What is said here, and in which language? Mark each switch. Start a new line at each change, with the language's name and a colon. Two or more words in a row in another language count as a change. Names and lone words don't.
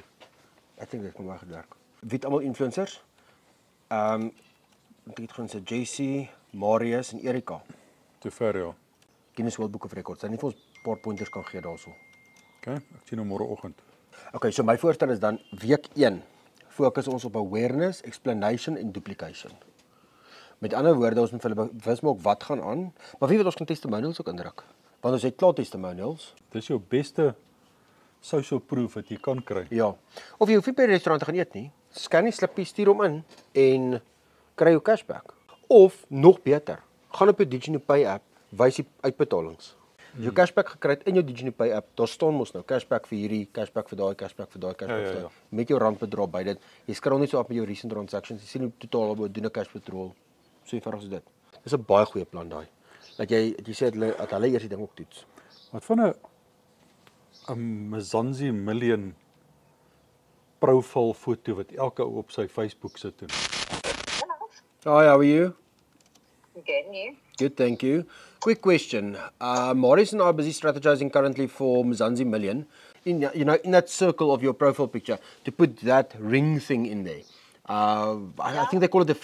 Afrikaans: Ek dink dit kan maar gewerk. Wie het almal influencers? Ek het gewoon sê JC, Marius en Erika. Te ver, ja. Guinness World Book of Records. Hulle het vir ons 'n paar pointers kan gee daarso. Okay, ek sien hom môreoggend. Okay, so my voorstel is dan week 1 fokus ons op
English: awareness, explanation
Afrikaans: en duplication. Met ander woorde, ons moet vir hulle bewus maak wat gaan aan, maar wie weet ons kan testimonials ook indruk. Want ons het klaar testimonials. Dis jou beste
English: social proof
Afrikaans: wat jy kan kry. Ja. Of jy hoef nie by die restaurant te gaan eet nie. Scan die slippie, stuur hom in en kry jou cashback. Of nog beter, gaan op jou Diginu Pay app, wys die uitbetalings. As jy cashback gekry het in jou Diginu Pay app, daar staan mos nou cashback vir hierdie, cashback vir daai, cashback vir daai, cashback vir daai. Met jou randbedrag by dit. Jy skrol net so op met jou
English: recent transactions.
Afrikaans: Jy sien hoe totaal op doen 'n
English: cash withdrawal.
Afrikaans: So eenvoudig is dit. Dis 'n baie goeie plan daai. Dat jy sê dat hulle eers die ding ook toets. Wat van 'n Mzansi Million profile foto wat elke ou op sy Facebook sit doen.
English: Hi, how are you? Good, and you? Good, thank you. Quick question. Maurice and I are busy strategizing currently for Mzansi Million. In that circle of your profile picture, to put that ring thing in there. I think they call it the